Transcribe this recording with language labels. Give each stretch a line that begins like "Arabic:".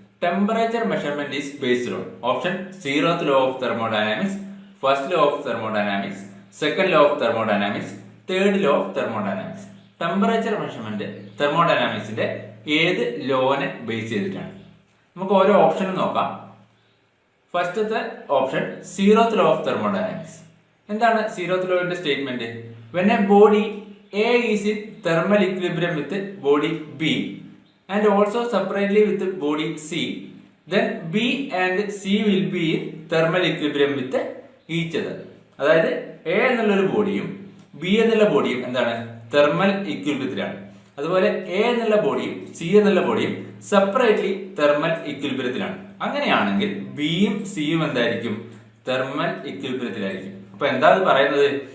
English: Temperature measurement is based on option 0th law of thermodynamics, first law of thermodynamics, second law of thermodynamics, third law of thermodynamics.
Malayalam: Temperature measurement തെർമോഡൈനാമിക്സിന്റെ ഏത് ലോനെ base ചെയ്തിട്ടാണ്? നമുക്ക് ഓരോ ഓപ്ഷനും നോക്കാം. ഫസ്റ്റത്തെ option
English: 0th law of thermodynamics.
Malayalam: എന്താണ് 0th ലോയുടെ statement?
English: When a body A is in thermal equilibrium with body B and also separately with body C, then B and C will be in thermal equilibrium with each other.
Malayalam: അതായത് A എന്നുള്ളൊരു ബോഡിയും B എന്നുള്ള ബോഡിയും എന്താണ്? Thermal ഇക്വിലിബ്രിയത്തിലാണ്. അതുപോലെ A എന്നുള്ള ബോഡിയും C എന്നുള്ള ബോഡിയും separately thermal ഇക്വിലിബ്രിയത്തിലാണ്. അങ്ങനെയാണെങ്കിൽ ബിയും സിയും എന്തായിരിക്കും? തെർമൽ ഇക്വിലിബ്രിയത്തിലായിരിക്കും. അപ്പൊ എന്താ പറയുന്നത്?